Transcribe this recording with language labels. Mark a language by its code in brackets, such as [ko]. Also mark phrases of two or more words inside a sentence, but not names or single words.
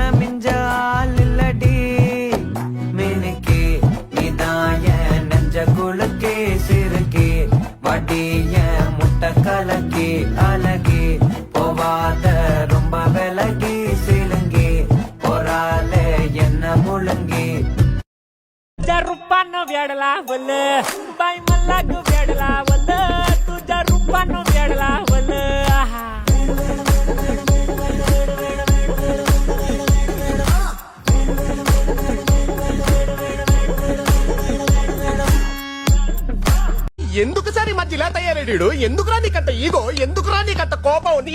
[ta] மிஞ்சாலடி, மினுக்கி இதாய நெஞ்ச குலுக்கி சிறுக்கி வடிய முட்டை கலக்கி அழகி போவாத ரொம்ப விலகி சிலுங்கி பொறாலே என்ன முழுங்கி [mr] रूपानो वेडला बोल बाई मल्लागु वेडला बोल तुझा रूपानो वेडला बोल [te] ఎందుకు సార్ ఈ మధ్య ఇలా తయారయ్యాడు? ఎందుకురా నీకంత ఈగో? ఎందుకురా నీకంత కోపం?